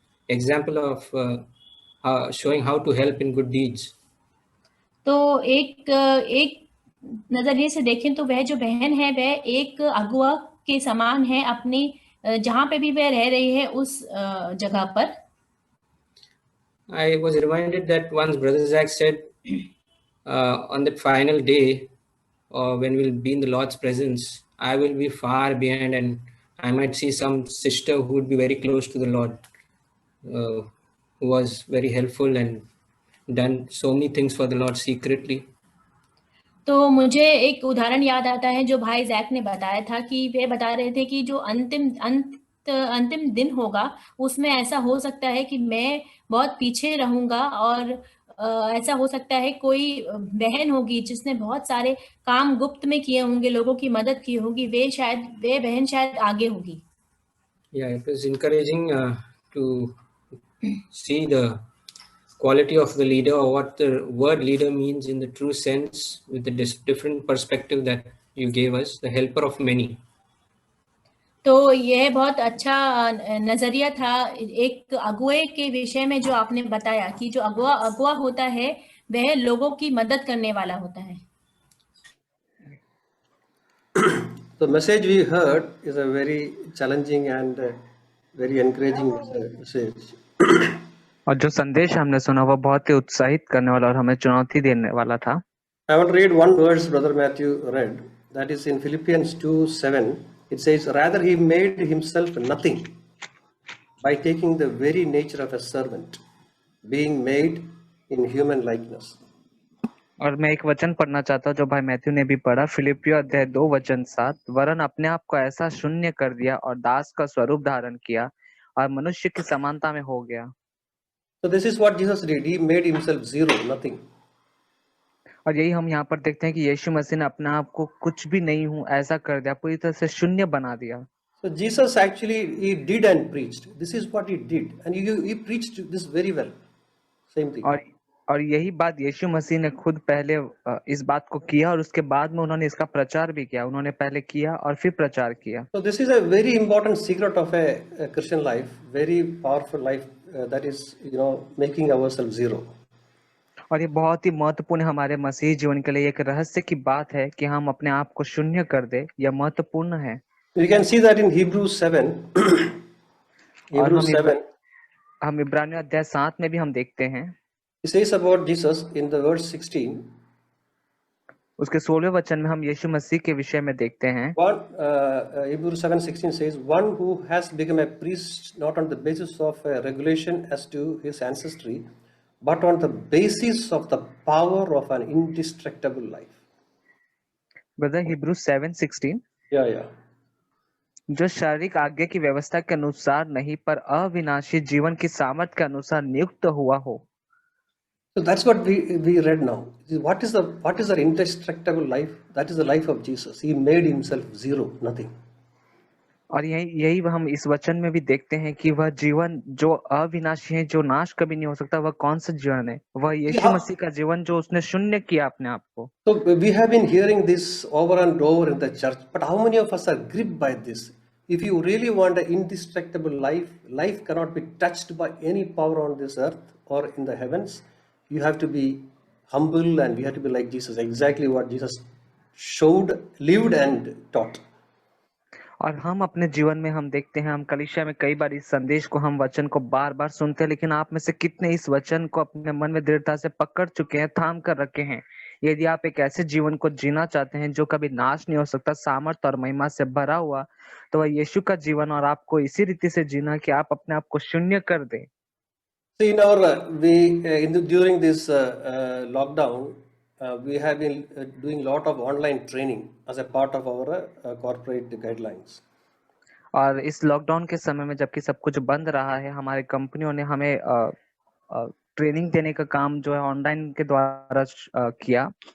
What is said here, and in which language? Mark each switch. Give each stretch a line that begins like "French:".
English: example of showing how to help in good deeds.
Hindi: तो एक नजरिए से देखें तो वह जो बहन है वह एक अगुआ के समान है अपनी जहाँ पे भी वह रह रही है उस जगह पर.
English: I was reminded that once Brother Zach said on that final day, or when we'll be in the Lord's presence, I will be far behind and I might see some sister who would be very close to the Lord, who was very helpful and done so many things for the Lord secretly.
Hindi: तो मुझे एक उदाहरण याद आता है जो भाई Jack ने बताया था कि वे बता रहे थे कि जो अंतिम दिन होगा उसमें ऐसा हो सकता है कि मैं बहुत पीछे रहूंगा और ऐसा हो सकता है कोई बहन होगी जिसने बहुत सारे काम गुप्त में किए होंगे, लोगों की मदद की होगी, वे बहन शायद आगे होगी.
English: Yeah, it was encouraging to see the quality of the leader, or what the word leader means in the true sense, with the different perspective that you gave us, the helper of many.
Hindi: तो यह बहुत अच्छा नजरिया था एक अगुए के विषय में जो आपने बताया कि जो अगुआ होता है वह लोगों की मदद करने वाला होता है.
English: The message we heard is a very challenging and very encouraging message.
Hindi: और जो संदेश हमने सुना वो बहुत ही उत्साहित करने वाला और हमें चुनौती देने वाला था.
English: I want to read one verse Brother Matthew read, that is in Philippians 2:7. It says, rather he made himself nothing by taking the very nature of a servant, being made in human likeness.
Hindi: और मैं एक वचन पढ़ना चाहता हूँ जो भाई Matthew ने भी पढ़ा, फिलिपियो अध्याय 2:7. वरन अपने आप को ऐसा शून्य कर दिया और दास का स्वरूप धारण किया और मनुष्य की समानता में हो गया.
English: So this is what Jesus did. He made himself zero, nothing.
Hindi: और यही हम यहाँ पर देखते हैं कि यीशु मसीह ने अपने आप को कुछ भी नहीं हूँ ऐसा कर दिया, पूरी तरह से शून्य बना दिया.
English: So Jesus actually, he did and preached. This is what he did. And he preached this very well. Same thing.
Hindi: और यही बात यीशु मसीह ने खुद पहले इस बात को किया और उसके बाद में उन्होंने इसका प्रचार भी किया. उन्होंने पहले किया और फिर प्रचार किया.
English: So this is a very important secret of a Christian life, very powerful life, that is, making ourselves zero.
Hindi: और ये बहुत ही महत्वपूर्ण हमारे मसीही जीवन के लिए एक रहस्य की बात है कि हम अपने आप को शून्य कर दे. यह महत्वपूर्ण है.
English: We can see that in Hebrews 7. Hebrews 7.
Hindi: हम इब्रानियों अध्याय 7 में भी हम देखते हैं.
English: It says about Jesus in the verse 16.
Hindi: उसके 16वें वचन में हम यीशु मसीह के विषय में देखते हैं.
English: Hebrews 7:16 says, one who has become a priest not on the basis of a regulation as to his ancestry, but on the basis of the power of an indestructible life. Brother, Hebrews 7:16. Yeah.
Hindi: जो शारीरिक आज्ञा की व्यवस्था के अनुसार नहीं पर अविनाशी जीवन की सामर्थ के अनुसार नियुक्त हुआ हो.
English: So that's what we read now. What is the indestructible life? That is the life of Jesus. He made himself zero, nothing.
Hindi: और यही हम इस वचन में भी देखते हैं कि वह जीवन जो अविनाशी है, जो नाश कभी नहीं हो सकता, वह कौन सा जीवन है? वह यीशु मसीह का जीवन जो उसने शून्य किया अपने आप को.
English: So we have been hearing this over and over in the church, but how many of us are gripped by this? If you really want an indestructible life cannot be touched by any power on this earth or in the heavens. You have to be humble and we have to be like Jesus, exactly what Jesus showed, lived and taught.
Hindi: और हम अपने जीवन में हम देखते हैं, हम कलीसिया में कई बार इस संदेश को, हम वचन को बार बार सुनते हैं, लेकिन आप में से कितने इस वचन को अपने मन में दृढ़ता से पकड़ चुके हैं, थाम कर रखे हैं? यदि आप एक ऐसे जीवन को जीना चाहते हैं जो कभी नाश नहीं हो सकता, सामर्थ और महिमा से भरा हुआ, तो वह यीशु का जीवन और आपको इसी रीति से जीना कि आप अपने आप को शून्य कर दें.
English: See, during this lockdown, we have been doing a lot of online training as a part of our corporate guidelines.
Hindi: और इस लॉकडाउन के समय में जबकि सब कुछ बंद रहा है, हमारे कंपनियों ने हमें ट्रेनिंग देने का काम जो है ऑनलाइन के द्वारा किया.